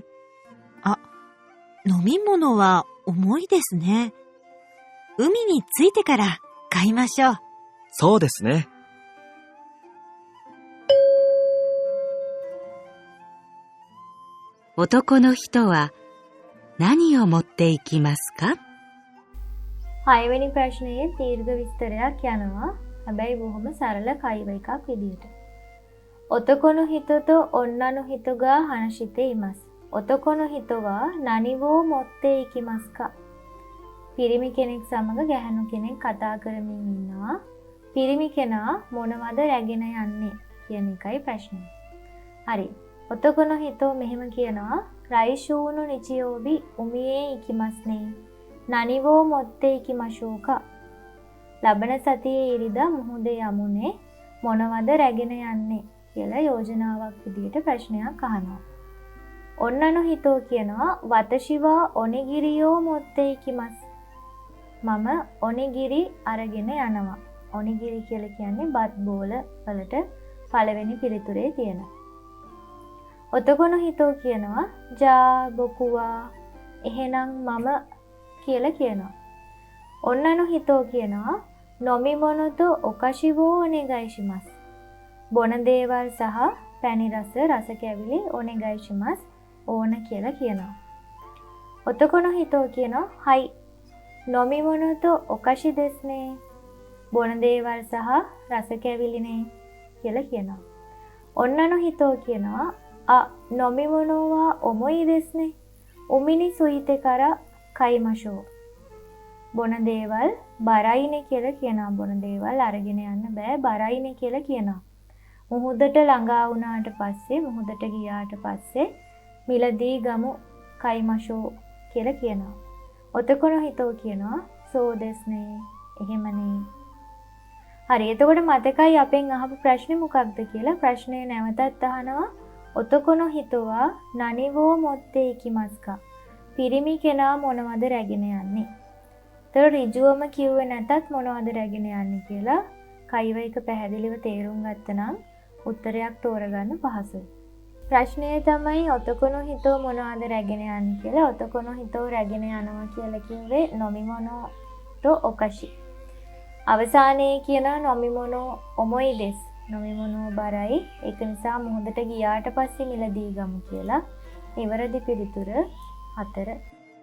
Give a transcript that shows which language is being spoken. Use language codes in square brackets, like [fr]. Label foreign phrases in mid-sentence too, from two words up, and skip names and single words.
[ja] 飲み物は重いですね。海に着いてから買いましょう。そうですね。男の人は何を持っていきますか? [si] 6වෙනි ප්‍රශ්නයේ දීර්ඝ විස්තරයක් යනවා. හැබැයි බොහොම සරල කයිව එකක් විදියට. [ja] 男の人と女の人が話しています。男の人は何を持っていきますか? [si] පිරිමි කෙනෙක් සමග ගැහැණු කෙනෙක් කතා කරමින් ඉන්නවා. පිරිමි කෙනා මොනවද රැගෙන යන්නේ කියන එකයි ප්‍රශ්නේ. හරි. [ja] 男の人 [si] මෙහෙම කියනවා. [ja] 来週の日曜日海へ行きますね。何を持っていきましょうか? [si] ලබන සතියේ ඉරිදා මුහුදේ යමුනේ මොනවද රැගෙන යන්නේ කියලා යෝජනාවක් විදියට ප්‍රශ්නයක් අහනවා. [ja] 女の人කියනවා 私はおにぎりを持っていきます. [si] මම ඔනිගිරි අරගෙන යනවා. ඔනිගිරි කියලා කියන්නේ බත් බෝල වලට පළවෙනි පිළිතුරේ තියෙන. [ja] 男の人 [si] කියනවා [ja] じゃあ僕は [si] එහෙනම් මම කියලා කියනවා. [ja] 女の人කියනවා 飲み物とお菓子をお願いします. [si] බොන දේවල් සහ පැණි රස රස කැවිලි お願いします. ඕන කියලා කියනවා. [ja] 男の人කියනවා はい。飲み物とお菓子ですね. [si] බොන දේවල් සහ රස කැවිලිනේ කියලා කියනවා. [ja] 女の人කියනවා 飲み物は重いですね. 海に着いてから買いましょう. [si] බොන දේවල් බරයිනේ කියලා කියනවා. බොන දේවල් අරගෙන යන්න බෑ බරයිනේ කියලා කියනවා. මුහුදට ළඟා වුණාට පස්සේ මුහුදට ගියාට පස්සේ මිලදී ගමු කයිමෂෝ කියලා කියනවා. [ja] 男の人කියනවා そうですね. [si] එහෙමනේ. හරි. එතකොට මතකයි අපෙන් අහපු ප්‍රශ්නේ මොකක්ද කියලා ප්‍රශ්නේ නැවතත් අහනවා. [ja] 男の人は何を持っていきますか? [si] පිරිමි කෙනා මොනවද රැගෙන යන්නේ? ඒතර ඍජුවම කිව්වේ නැතත් මොනවද රැගෙන යන්නේ කියලා කයිව එක පැහැදිලිව තේරුම් ගත්තනම් උත්තරයක් තෝරගන්න පහසුයි. ප්‍රශ්නය තමයි [ja] 男の人 [si] මොනවද රැගෙන යන්නේ කියලා. [ja] 男の人 [si] රැගෙන යනවා කියලා කිව්වේ [ja] 飲み物とお菓子. [si] අවසානයේ කියන [ja] 飲み物重いです. [si] 飲み物 බරයි. ඒක නිසා මුහුදට ගියාට පස්සේ මිලදී ගමු කියලා. නිවැරදි පිළිතුර 4.